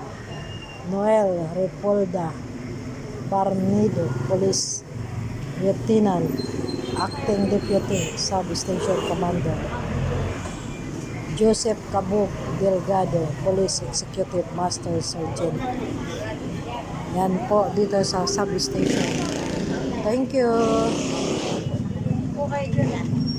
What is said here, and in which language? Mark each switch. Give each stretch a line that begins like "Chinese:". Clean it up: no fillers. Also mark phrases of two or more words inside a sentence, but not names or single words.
Filipino: Noel Repolda Barnido, Police Lieutenant, Acting Deputy Substation Commander. Joseph Cabog Delgado, Police Executive Master Sergeant. Yan po dito sa substation.
English: Thank you.
Filipino: Po kayo dyan ah.